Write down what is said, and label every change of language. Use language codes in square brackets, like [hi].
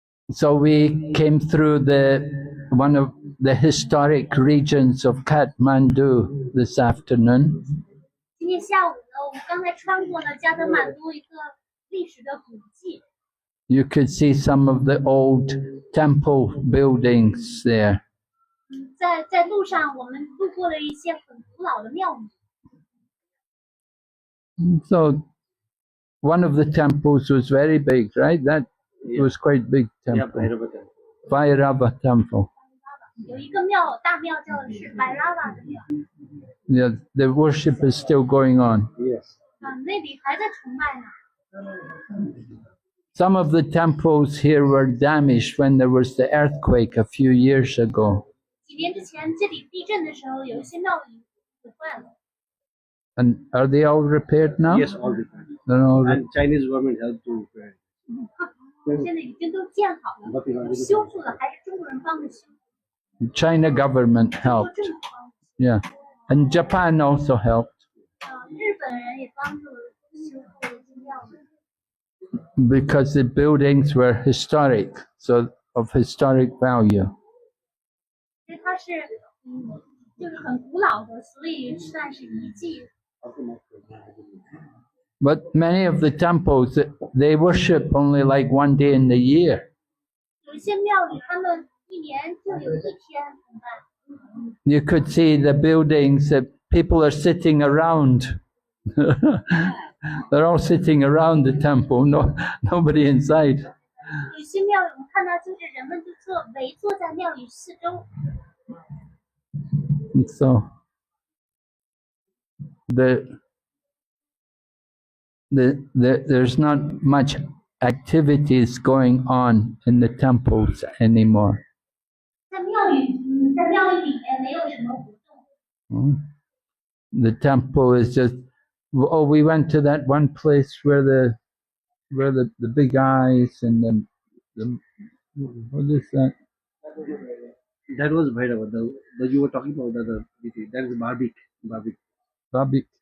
[en] So we came through one of the historic regions of Kathmandu this afternoon. [zh] 今天下午呢，我们刚才穿过了加德满都一个历史的古迹。 [en] You could see some of the old temple buildings there. [zh] 在路上，我们路过了一些很古老的庙宇。 [en] So one of the temples was very big, right? That was quite big temple. Bhairava temple. [zh] 有一个庙，大庙叫的是白拉瓦的庙。 [en] Yeah, the worship is still going on. Yes. [zh] 那里还在崇拜呢。 [en] Some of the temples here were damaged when there was the earthquake a few years ago. [zh] 几年之前，这里地震的时候，有一些庙宇毁坏了。 [en] And are they all repaired now? Yes, all repaired. They're all And Chinese government helped to repair. [zh] 现在已经都建好了，修复了，还是中国人帮着修。 [en] China government [zh] 中国 [en] helped. [zh] 政府帮着修。 [en] Yeah. And Japan also helped. [zh] 日本人也帮助修复了一些庙宇。 [en] Because the buildings were historic, so of historic value. [zh] 因为它是就是很古老的，所以算是遗迹。 [en] But many of the temples, they worship only like one day in the year. [zh] 有一些庙宇，他们一年就有一天崇拜。 [en] You could see the buildings that people are sitting around. They're all sitting around the temple, nobody inside. [zh] 有些庙宇，我们看到就是人们就围坐在庙宇四周。 [en] And so there's not much activities going on in the temples anymore. [zh] 在庙宇里面没有什么活动。 [en] The temple is just. Oh, we went to that one place where the big eyes and the what is that? That was Bhairava. The you were talking about that is Barbik. Babik.